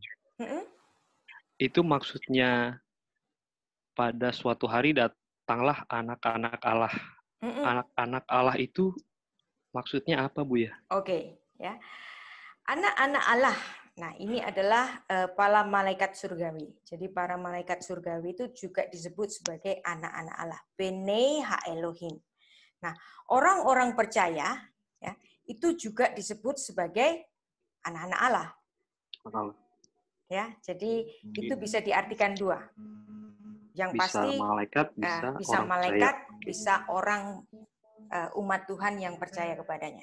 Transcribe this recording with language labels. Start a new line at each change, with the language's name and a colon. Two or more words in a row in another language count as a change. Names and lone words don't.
Indonesian: Itu maksudnya pada suatu hari datanglah anak-anak Allah. Anak-anak Allah itu maksudnya apa, Bu, ya? Oke, ya. Anak-anak Allah. Nah, ini adalah para malaikat surgawi. Jadi para malaikat surgawi itu juga disebut sebagai anak-anak Allah.
Hebrew: בני האלהים.
Indonesian: Nah, orang-orang percaya, ya, itu juga disebut sebagai anak-anak Allah. Ya, jadi itu bisa diartikan dua. Yang bisa pasti malaikat, bisa orang malaikat, percaya. bisa orang umat Tuhan yang percaya kepadanya.